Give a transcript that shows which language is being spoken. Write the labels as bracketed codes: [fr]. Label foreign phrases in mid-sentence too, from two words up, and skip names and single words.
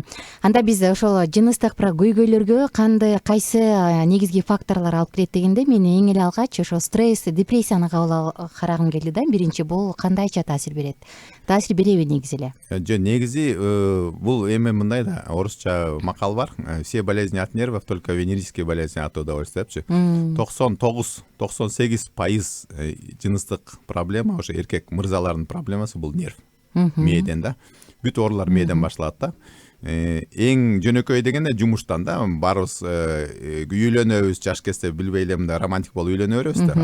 [ky] Анда биз ошол жыныстык көйгөйлөргө кайсы негизги факторлор алып келет дегенде, мен эң эле алгач ошо стресс, депрессияны кабыл карагым келди да. Биринчи, бул кандайча таасир берет? Таасир береби негизи эле? Жок, негизи бул эми мындай да, орусча макал бар. [ru] Все болезни от нервов, только венерические болезни от удовольствия депчи. [ky] 99-98% жыныстык проблема, ошо эркек мырзалардын проблемасы бул нерв. Мээден да. Бүт оорулар мээден башталат да. Эң жөнөкөй дегенде жумуштан да. Баарыбыз үйлөнөбүз, жаш кезде билбей эле мындай романтик болуп үйлөнө беребиз да.